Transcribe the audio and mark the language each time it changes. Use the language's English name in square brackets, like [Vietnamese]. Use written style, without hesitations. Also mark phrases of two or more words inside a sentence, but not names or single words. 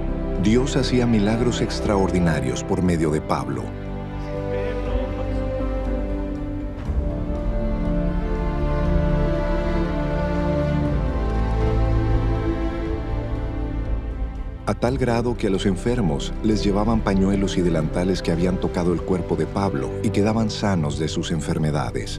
[Spanish] Dios hacía milagros extraordinarios por medio de Pablo. [Turkish] Benimle olmak için. [Spanish] A tal grado que a los enfermos les llevaban pañuelos y delantales que habían tocado el cuerpo de Pablo y quedaban sanos de sus enfermedades.